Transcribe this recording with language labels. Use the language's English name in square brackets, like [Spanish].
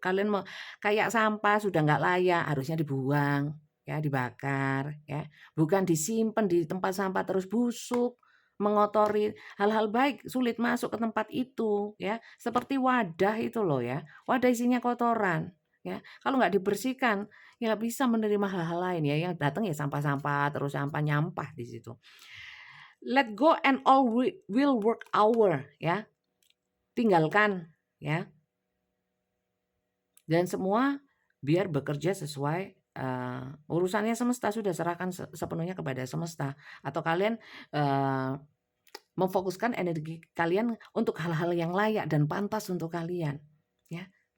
[Indonesian] Kalian mau kayak sampah sudah nggak layak, harusnya dibuang, ya dibakar, ya, bukan disimpan di tempat sampah terus busuk, mengotori. Hal-hal baik sulit masuk ke tempat itu, ya. Seperti wadah itu loh ya, wadah isinya kotoran, ya. Kalau nggak dibersihkan, ya nggak bisa menerima hal-hal lain ya, yang datang ya sampah-sampah, terus sampah nyampah di situ. [English] Let go and all will work our ya. [Indonesian] Tinggalkan ya. Dan semua biar bekerja sesuai urusannya semesta, sudah serahkan sepenuhnya kepada semesta, atau kalian memfokuskan energi kalian untuk hal-hal yang layak dan pantas untuk kalian ya.